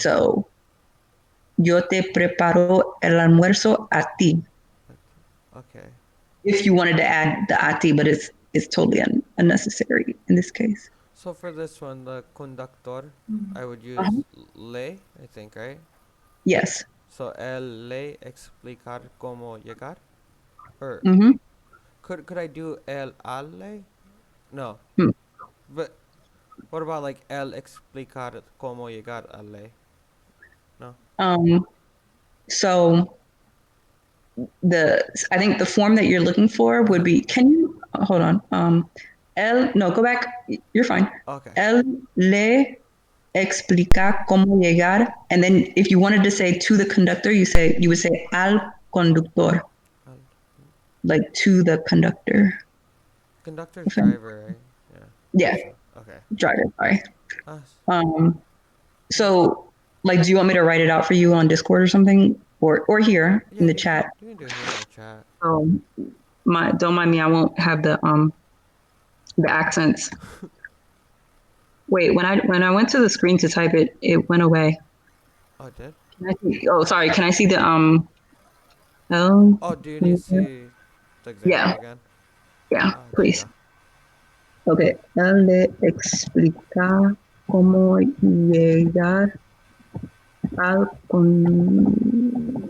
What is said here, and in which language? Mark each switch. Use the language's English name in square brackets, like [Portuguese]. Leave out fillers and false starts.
[Spanish] So yo te preparo el almuerzo a ti. [English] Okay. If you wanted to add the a ti, but it's totally unnecessary in this case. So for this one, the conductor, Mm. I would use Uh-huh. le. I think, right? Yes. [Spanish] So el le explicar cómo llegar. [English] Or Mm-hmm. could I do el ale? No. Hmm. But what about like [Spanish] el explicar cómo llegar ale? [English] No. So I think the form that you're looking for would be, can you hold on? No, go back. You're fine. Okay. [Spanish] Él le explica cómo llegar. [English] And then if you wanted to say to the conductor, you would say [Spanish] al conductor, Al- [English] like to the conductor. Conductor's driver, right? Yeah. Yeah, So okay. driver, sorry. Uh, Um, so like, do you want me to write it out for you on Discord or something? Or here in yeah, the chat? you can do it here in the chat. Don't mind me, I won't have the accents. Wait, when I went to the screen to type it, it went away. Oh, it did? Sorry. Can I see the oh Oh, do you need to see the example yeah, again? yeah, There you please. go. Okay. [Spanish] Él le explica cómo llegar al conductor.